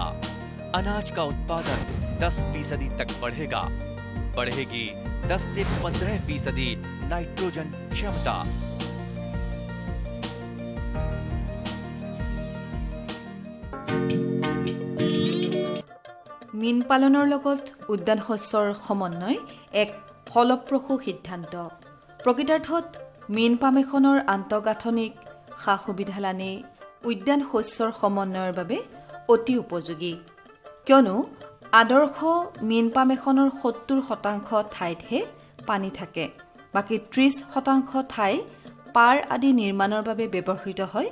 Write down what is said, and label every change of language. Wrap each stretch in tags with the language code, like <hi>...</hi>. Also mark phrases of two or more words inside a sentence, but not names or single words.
<hi>अनाज का उत्पादन 10% तक बढ़ेगा। बढ़ेगी 10 से 15% नाइट्रोजन क्षमता।</hi> <as>मीन पालনৰ লগত উদ্যান শস্যৰ সমন্বয় এক ফলপ্ৰসূ সিদ্ধান্ত। প্ৰকৃতাৰ্থত মীন পাম এখনৰ আন্তঃগাঁথনিক সা সুবিধালানি উদ্যান শস্যৰ সমন্বয়ৰ বাবে অতি উপযোগী, কিয়নো আদৰ্শ মীন পাম এখনৰ 70% ঠাইতহে পানী থাকে, বাকী 30% ঠাই পাৰ আদি নিৰ্মাণৰ বাবে ব্যৱহৃত হয়।</as>